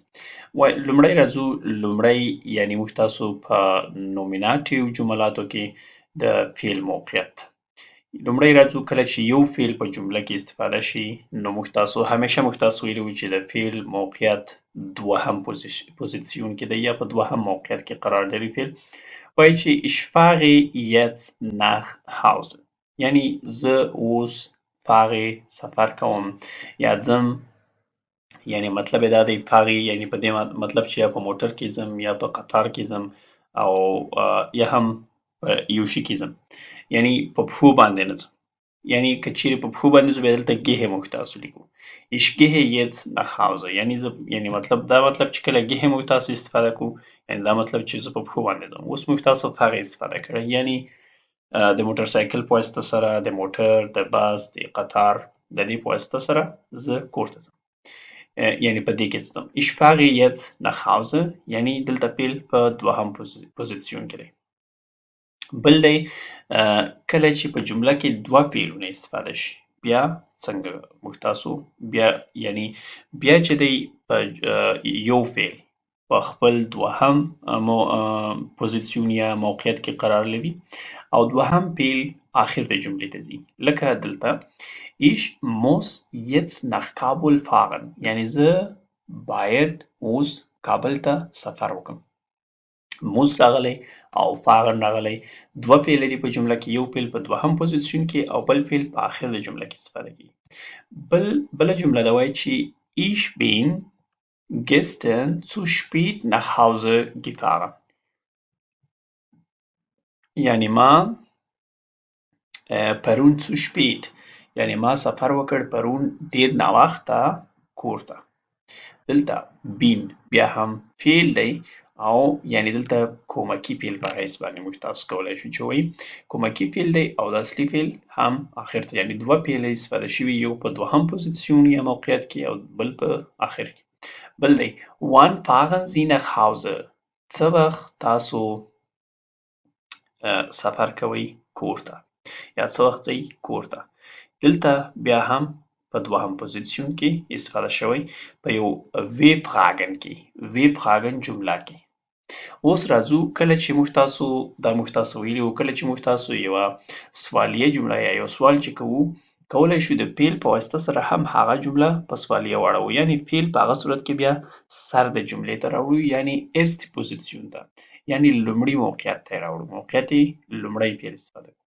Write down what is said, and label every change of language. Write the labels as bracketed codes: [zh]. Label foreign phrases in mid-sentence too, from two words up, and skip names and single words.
[ps] لومړی راځو لومړی یعنی موږ تاسو په نومیناتیو جملاتو کې د فعل موقعیت. لومړی راځو کله چې یو فعل په جمله کې استفاده شي نو موږ تاسو همیشه موږ تاسو ویلي وو چې د فعل موقعیت دوهم پوزیسیون کې دی یا په دوهم موقعیت کې قرار لري. فعل وایي چې [de] ich fahre jetzt nach Hause [ps] یعنی زه اوس fahre سفر کوم یا ځم یعنی مطلب یې دا دی fahre یعنی په دې مطلب چې یا په موټر کې ځم یا په قطار کې ځم او یا هم په یو شي کې ځم یعنی په پښو باندې نه ځم. یعنی که چیرې په پښو باندې ځو بیا دلته gehe موږ تاسو لیکو. [de] ich gehe jetzt nach Hause [ps] یعنی زه یعنی مطلب دا مطلب چې کله gehe موږ تاسو استفاده کوو یعنی دا مطلب چې زه په پښو باندې ځم. اوس موږ تاسو fahre استفاده کړی یعنی د موټر سایکل په واسطه سره د موټر د بس د قطار د دې په واسطه سره زه کور ته ځم یعنی په دې کې ځم. [de] ich fahre jetzt nach Hause [ps] یعنی دلته فعل په دوهم پوزیسیون کې دی. بل دی کله چې په جمله کې دوه فعلونه استفاده شي بیا څنګه موږ تاسو بیا یعنی بیا چې دی په یو فعل په خپل دوهم پوزیسیون یا موقعیت کې قرار لري او دوهم فعل آخر د جملې ته ځي. لکه دلته [de] ich muss jetzt nach Kabul fahren [ps] یعنی زه باید اوس کابل ته سفر وکړم. موس راغلی او fahren راغلی. دوه فعل دي په جمله کې یو فعل په دوهم پوزیسیون کې او بل فعل په آخر د جمله کې استفاده کیږي. بله جمله دا وایي چې [de] ich bin gestern zu spät nach Hause gefahren [ps] یعنی ما پرون [de] zu spät [ps] یعنی ما سفر وکړ پرون ډیر ناوخته کور ته. دلته bin بیا هم فعل دی او یعنی دلته کومکی فعل په حیث باندې موږ تاسو کولی شو چې وایي کومکی فعل دی او د اصلي فعل هم آخر ته یعنی دوه فعل استفاده شوي یو په دوهم پوزیسیون یا موقعیت کې او بل په آخر کې. بل دی [de] wann fahren Sie nach Hause [ps] څه وخت تاسو سفر کوئ کور ته یا څه وخت ځئ کور ته. دلته بیا هم په دوهم پوزیسیون کې استفاده شوی په یو [de] wir fragen [ps] کې [de] wir fragen [ps] جمله کې. اوس راځو کله چې موږ تاسو دا موږ تاسو ویلي وو کله چې موږ تاسو یوه سوالیه جمله یا یو سوال چې کوو کولی شو د فعل په واسطه سره هم هغه جمله په سوالیه واړوو یعنی فعل په هغه صورت کې بیا سر د جملې ته راوړو یعنی erste پوزیسیون ته یعنی لومړي موقعیت ته یې راوړو موقعیت یې لومړی فعل استفاده کوو.